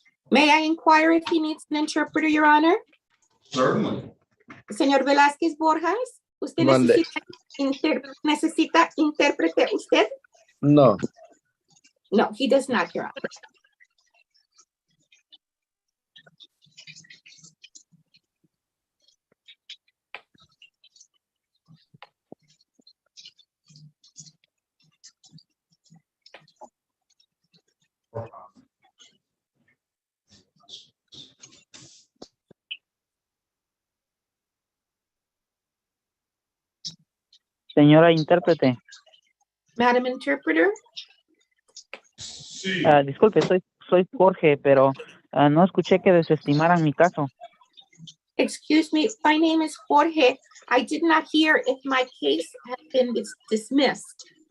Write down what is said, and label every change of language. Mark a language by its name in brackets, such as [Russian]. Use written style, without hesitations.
[English] May I inquire if he needs an interpreter, Your Honor? Certainly. [Spanish] Señor Velázquez Borjas, ¿usted Mande. necesita intérprete usted? No. [English] No, he does not, Your Honor. [Spanish] Señora intérprete. [English] Madam Interpreter. [Spanish] Sí. Disculpe, soy Jorge, pero no escuché que desestimaran mi caso. [English] Excuse me, my name is Jorge. I did not hear if my case had been dismissed.